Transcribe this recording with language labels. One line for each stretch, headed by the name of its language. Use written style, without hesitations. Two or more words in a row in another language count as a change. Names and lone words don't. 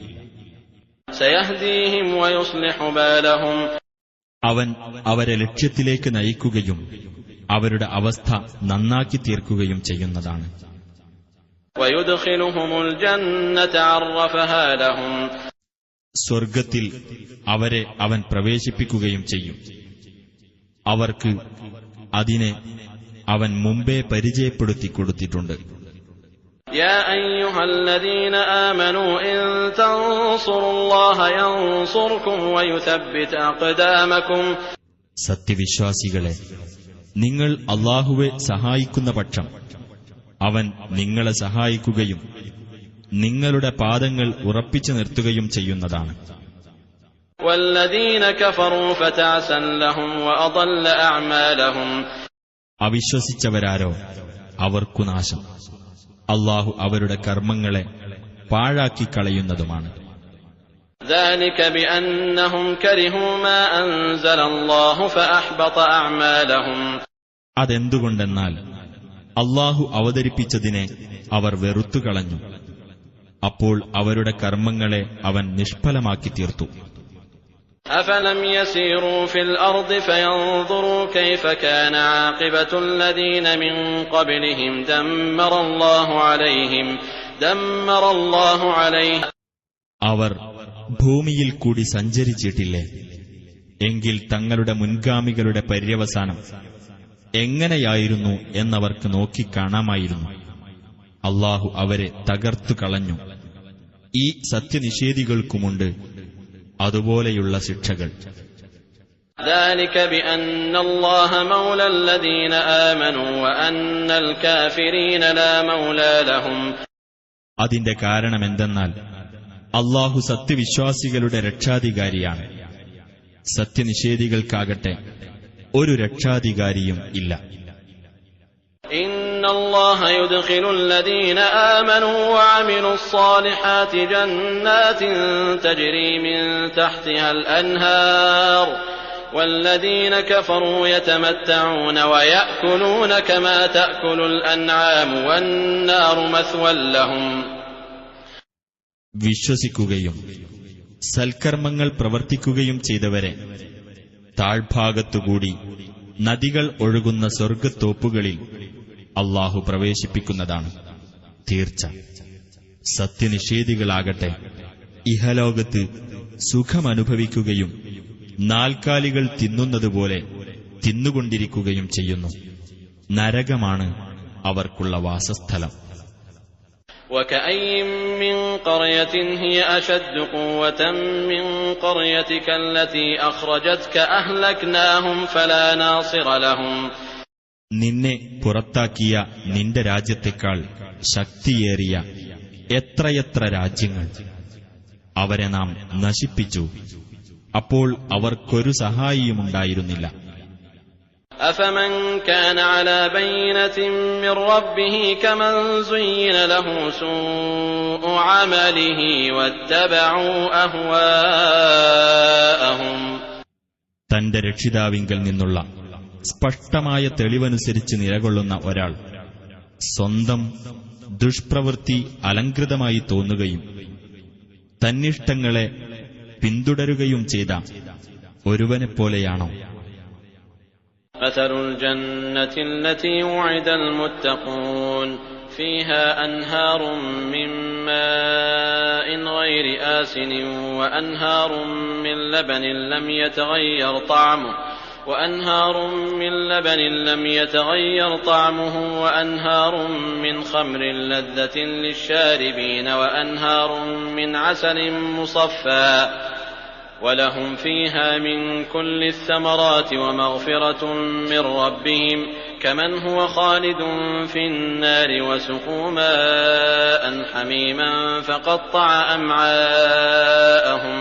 Malayalam: അവൻ അവരെ ലക്ഷ്യത്തിലേക്ക് നയിക്കുകയും അവരുടെ അവസ്ഥ നന്നാക്കി തീർക്കുകയും ചെയ്യുന്നതാണ്. സ്വർഗത്തിൽ അവരെ അവൻ പ്രവേശിപ്പിക്കുകയും ചെയ്യും. അവർക്ക് അതിനെ അവൻ മുമ്പേ പരിചയപ്പെടുത്തി കൊടുത്തിട്ടുണ്ട്.
Arabic: يا أيها الذين آمنوا إن تنصروا الله ينصركم ويثبت أقدامكم.
Malayalam: സത്യവിശ്വാസികളെ, നിങ്ങൾ അല്ലാഹുവെ സഹായിക്കുന്ന പക്ഷം അവൻ നിങ്ങളെ സഹായിക്കുകയും നിങ്ങളുടെ പാദങ്ങൾ ഉറപ്പിച്ചു നിർത്തുകയും ചെയ്യുന്നതാണ്.
Arabic: والذين كفروا فتعسا لهم وأضل أعمالهم.
Malayalam: അവിശ്വസിച്ചവരാരോ അവർക്കു നാശം. അല്ലാഹു അവരുടെ കർമ്മങ്ങളെ പാഴാക്കി കളയുന്നതുമാണ്.
Arabic: ذلك بأنهم كرهوا ما أنزل الله فأحبط أعمالهم.
Malayalam: അതെന്തുകൊണ്ടെന്നാൽ അല്ലാഹു അവതരിപ്പിച്ചതിനെ അവർ വെറുത്തുകളഞ്ഞു. അപ്പോൾ അവരുടെ കർമ്മങ്ങളെ അവൻ നിഷ്ഫലമാക്കി തീർത്തു.
Arabic: أفلم يسيروا في الأرض فينظروا كيف كان عاقبة الذين من قبلهم دمر الله عليهم
Malayalam: അവർ ഭൂമിയിൽ കൂടി സഞ്ചരിച്ചിട്ടില്ലേ? എങ്കിൽ തങ്ങളുടെ മുൻഗാമികളുടെ പര്യവസാനം എങ്ങനെയായിരുന്നു എന്നവർക്ക് നോക്കിക്കാണാമായിരുന്നു. അല്ലാഹു അവരെ തകർത്തു കളഞ്ഞു. ഈ സത്യനിഷേധികൾക്കുമുണ്ട് അതുപോലെയുള്ള ശിക്ഷകൾ.
Arabic: ذلك بأن الله مولى الذين آمنوا وأن الكافرين لا مولى لهم.
Malayalam: അതിന്റെ കാരണമെന്തെന്നാൽ അല്ലാഹു സത്യവിശ്വാസികളുടെ രക്ഷാധികാരിയാണ്. സത്യനിഷേധികൾക്കാകട്ടെ ഒരു രക്ഷാധികാരിയും ഇല്ല.
Arabic: إن الله يدخل الذين آمنوا وعملوا الصالحات جنات تجري من تحتها الأنهار والذين كفروا يتمتعون ويأكلون كما تأكل الأنعام والنار مثوى لهم.
Malayalam: വിശ്വസിക്കുകയും സൽക്കർമ്മങ്ങൾ പ്രവർത്തിക്കുകയും ചെയ്തവരെ താഴ്ഭാഗത്തുകൂടി നദികൾ ഒഴുകുന്ന സ്വർഗ്ഗത്തോപ്പുകളിൽ അല്ലാഹു പ്രവേശിപ്പിക്കുന്നതാണ്. തീർച്ച സത്യനിഷേധികളാകട്ടെ ഇഹലോകത്ത് സുഖമനുഭവിക്കുകയും നാൽക്കാലികൾ തിന്നുന്നതുപോലെ തിന്നുകൊണ്ടിരിക്കുകയും ചെയ്യുന്നു. നരകമാണ് അവർക്കുള്ള വാസസ്ഥലം.
Arabic: وكأين من قرية هي أشد قوة من قريتك التي أخرجتك أهلكناهم فلا ناصر لهم.
Malayalam: നിന്നെ പുറത്താക്കിയ നിന്റെ രാജ്യത്തെക്കാൾ ശക്തിയേറിയ എത്രയെത്ര രാജ്യങ്ങൾ അവരെ നാം നശിപ്പിച്ചു. അപ്പോൾ അവർക്കൊരു സഹായിയുമുണ്ടായിരുന്നില്ല.
Arabic: أفمن كان على بينة من ربه كمن زين له سوء عمله واتبعوا أهواءهم.
Malayalam: തന്റെ രക്ഷിതാവിങ്കൽ നിന്നുള്ള സ്പഷ്ടമായ തെളിവനുസരിച്ച് നിലകൊള്ളുന്ന ഒരാൾ സ്വന്തം ദുഷ്പ്രവൃത്തി അലങ്കൃതമായി തോന്നുകയും തന്നിഷ്ടങ്ങളെ പിന്തുടരുകയും ചെയ്ത ഒരുവനെപ്പോലെയാണോ?
Arabic: مثل الجنة التي وعد المتقون فيها أنهار من ماء غير آسن وأنهار من لبن لم يتغير طعمه وأنهار من خمر لذة للشاربين وأنهار من عسل مصفى ولهم فيها من كل الثمرات ومغفرة من ربهم كمن هو خالد في النار وسقوا ماء حميما فقطع أمعاءهم.